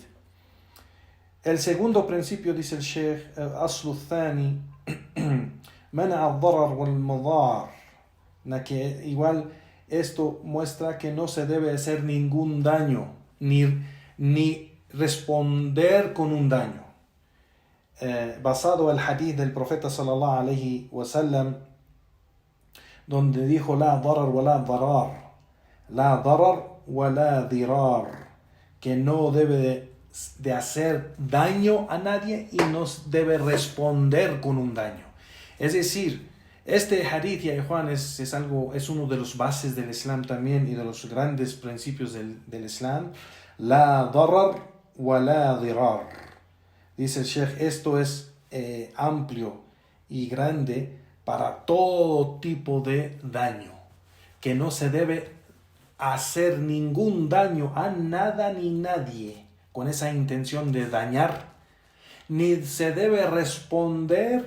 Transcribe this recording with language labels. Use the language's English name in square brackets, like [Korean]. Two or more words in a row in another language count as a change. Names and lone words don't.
[Spanish] El segundo principio, dice el Sheikh, [Arabic] أصل ثاني، منع الضرر والمضار, [Spanish] Que igual esto muestra que no se debe hacer ningún daño, ni responder con un daño. Basado en el hadith del profeta [Arabic] صلى الله عليه وسلم, [Spanish] donde dijo [Arabic] لا ضرر ولا ضرر، لا ضرر ولا ضرار, [Spanish] que no debe de hacer daño a nadie y no debe responder con un daño. Es decir, este hadith, ya Juan, es uno de los bases del Islam también y de los grandes principios del Islam. [Arabic] لا ضرر ولا ضرار. [Spanish] Dice el Sheikh, esto es amplio y grande para todo tipo de daño, que no se debe hacer ningún daño a nada ni nadie con esa intención de dañar, ni se debe responder.